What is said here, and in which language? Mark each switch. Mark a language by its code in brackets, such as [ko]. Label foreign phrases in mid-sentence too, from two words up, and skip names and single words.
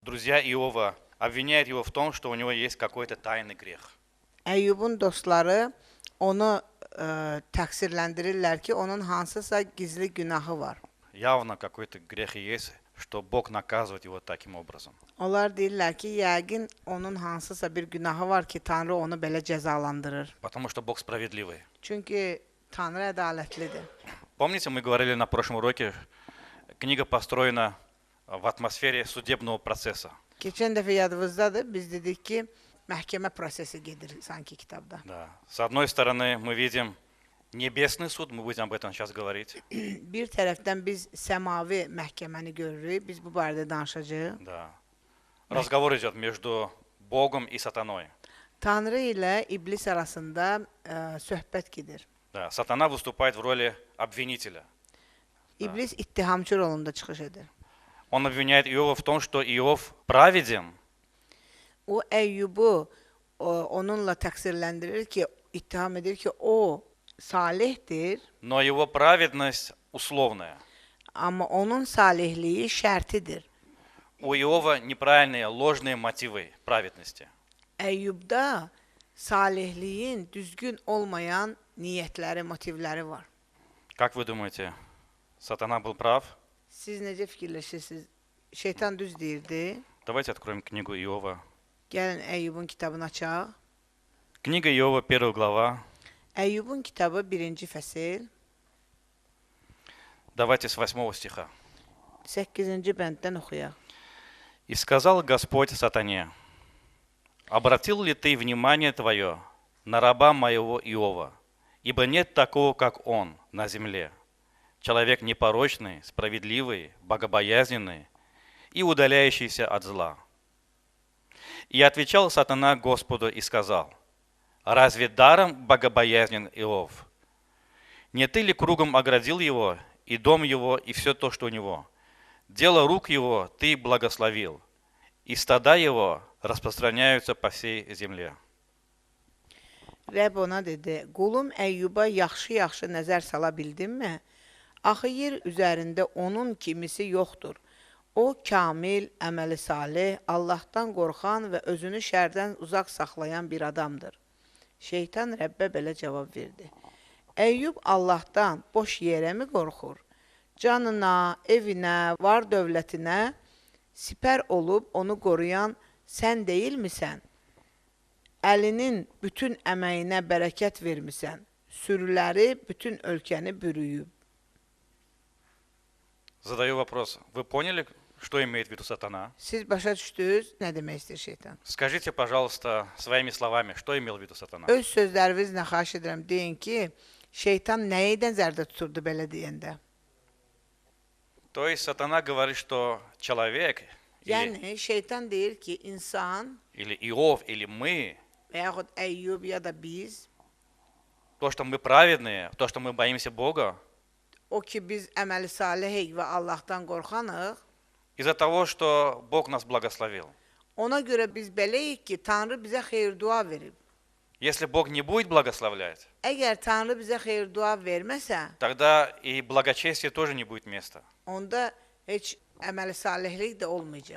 [ru] Друзья Иова обвиняют его в том, что у него есть какой-то тайный грех. [az] Əyyubun dostları onu təqsirləndirirlər ki, onun hansısa gizli günahı var. [ru] Явно какой-то грех есть, что Бог наказывает его таким образом. [az] Onlar deyirlər ki, yəqin onun hansısa bir günahı var ki, Tanrı onu belə cəzalandırır. [ru] Потому что Бог справедливый. [az] Çünki Tanrı ədalətlidir. [ru] Помните, мы говорили на прошлом уроке, книга построена в атмосфере судебного процесса. [az] Keçən dəfə yadınızdadır, biz dedik ki, məhkəmə prosesi gedir sanki kitabda. [ru] Да. С одной стороны, мы видим небесный суд, мы будем об этом сейчас говорить. [az] Bir tərəfdən biz səmavi məhkəməni görürük, biz bu barədə danışacağıq. [ru] Да. Разговор идет между Богом и сатаной. [az] Tanrı ilə iblis arasında söhbət gedir. [ru] Да. Сатана выступает в роли обвинителя. [az] İblis ittihamçı rolunda çıxış edir. [ru] Он обвиняет Иова в том, что Иов праведен, [az] O Əyyubu onunla təqsirləndirir ki, ittiham edir ki, o salihdir, [ru] но его праведность условная. [az] amma onun salihliyi şərtidir. [ru] У Иова неправильные, ложные мотивы праведности. [az] Əyyubda salihliyin düzgün olmayan niyyətləri, motivləri var. [ru] Как вы думаете, сатана был прав? [az] Siz necə fikirləşirsiniz? Şeytan düz deyirdi. [ru] Давайте откроем книгу Иова. [az] Gəlin Əyyubun kitabını açaq. [ru] Книга Иова, 1 глава. [az] Əyyubun kitabı 1-ci fəsil, [ru] Давайте с 8 стиха. [az] 8-ci bənddən oxuyaq. [ru] «И сказал Господь сатане, обратил ли ты внимание твое на раба моего Иова, ибо нет такого, как он на земле, человек непорочный, справедливый, богобоязненный и удаляющийся от зла. И отвечал сатана Господу и сказал, разве даром богобоязнен Иов? Не ты ли кругом оградил его, и дом его, и все то, что у него? Дело рук его ты благословил, и стада его распространяются по всей земле». [az] Rəbb ona dedi, qulum Əyyuba yaxşı-yaxşı nəzər sala bildinmi? Axı yer üzərində onun kimisi yoxdur. O, kamil, əməli salih, Allahdan qorxan və özünü şərdən uzaq saxlayan bir adamdır. Şeytan Rəbbə belə cavab verdi. Əyyub Allahdan boş yerə mi qorxur? Canına, evinə, var dövlətinə sipər olub onu qoruyan sən deyilmisən? Əlinin bütün əməyinə bərəkət vermisən. Sürüləri bütün ölkəni bürüyüb. [ru] Задаю вопрос. Вы поняли, что имеет в виду сатана? [az] Siz başa düşdünüz, nə demək istəyir şeytan? [ru] Скажите, пожалуйста, своими словами, что имел в виду сатана? [az] Öz sözlərinizlə xahiş edirəm, deyin ki, şeytan nəyi nəzərdə tuturdu belə deyəndə? [ru] То есть сатана говорит, что человек, [az] Yəni, şeytan deyir ki, insan [ru] или Иов, или мы, [az] və yaxud Əyyub ya da biz, [ru] то, что мы праведные, то, что мы боимся Бога, [az] o ki biz əməli salihik və Allahdan qorxanıq, [ru] из-за того, что Бог нас благословил. [az] ona görə biz beləyik ki, Tanrı bizə xeyir-dua verib. [ru] Если Бог не будет благословлять, [az] Əgər Tanrı bizə xeyir-dua verməsə, [ru] тогда и благочестие тоже не будет места. [az] onda heç əməli salihlik də olmayacaq.